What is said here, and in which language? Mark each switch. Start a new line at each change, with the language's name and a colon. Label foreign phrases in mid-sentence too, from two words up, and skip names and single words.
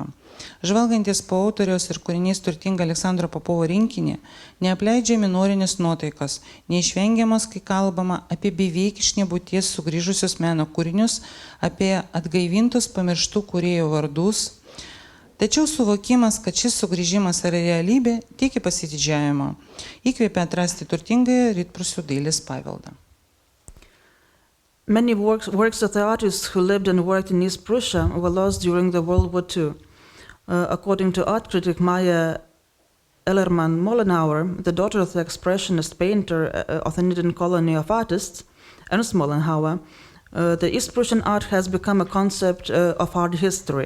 Lithuanian: Žvalgantis po autoriaus ir kūriniais turtingą Aleksandro Popovo rinkinį, neapleidžia minorinės nuotaikos, neišvengiamas, kai kalbama apie beveik iš nebūties sugrįžusius meno kūrinius, apie atgaivintus pamirštų kūrėjų vardus. Tačiau suvokimas, kad šis sugrįžimas yra realybė, teikia pasididžiavimo, įkvėpia atrasti turtingąją Rytprūsių dailės paveldą.
English: Many works of the artists who lived and worked in East Prussia were lost during the World War II. According to art critic Maya Ellerman-Mollenhauer, the daughter of the expressionist painter of the Nidan colony of artists, Ernst Mollenhauer, the East Prussian art has become a concept of art history.